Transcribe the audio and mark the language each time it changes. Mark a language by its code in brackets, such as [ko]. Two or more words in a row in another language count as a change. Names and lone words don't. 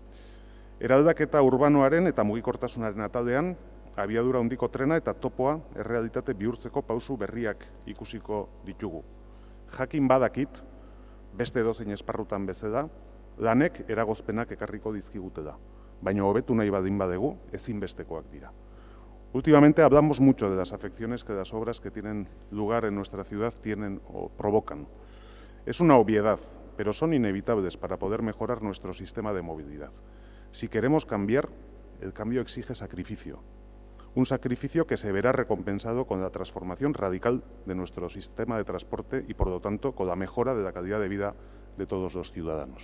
[eu] Eraldaketa urbanoaren eta mugikortasunaren atalean, abiadura handiko trena eta topoa errealitate bihurtzeko pausu berriak ikusiko ditugu. Jakin badakit, beste edozein esparrutan bezala, lanek eragozpenak ekarriko dizkigutela, baina hobetu nahi badin badegu ezinbestekoak dira. [es] Últimamente hablamos mucho de las afecciones que las obras que tienen lugar en nuestra ciudad tienen o provocan. Es una obviedad, pero son inevitables para poder mejorar nuestro sistema de movilidad. Si queremos cambiar, el cambio exige sacrificio. Un sacrificio que se verá recompensado con la transformación radical de nuestro sistema de transporte y, por lo tanto, con la mejora de la calidad de vida de todos los ciudadanos.